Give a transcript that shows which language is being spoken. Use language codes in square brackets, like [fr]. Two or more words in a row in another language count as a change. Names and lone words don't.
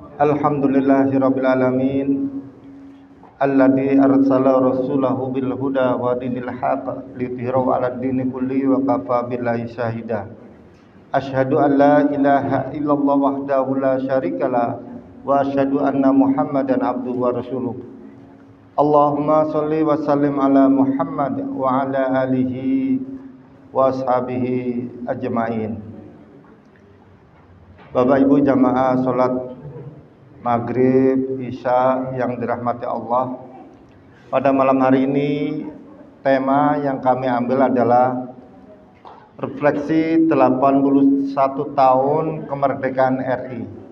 [ar] الحمد لله رب العالمين الذي أرسل رسوله بالهدى ودين الحق ليظهره على الدين كله وكفى بالله شهيدا. أشهد أن لا إله إلا الله وحده لا شريك له وأشهد أن محمدا عبده ورسوله. اللهم صل وسلم على محمد وعلى آله وأصحابه أجمعين. [id] Bapak Ibu jamaah salat Maghrib, Isya yang dirahmati Allah. Pada malam hari ini tema yang kami ambil adalah refleksi 81 tahun kemerdekaan RI.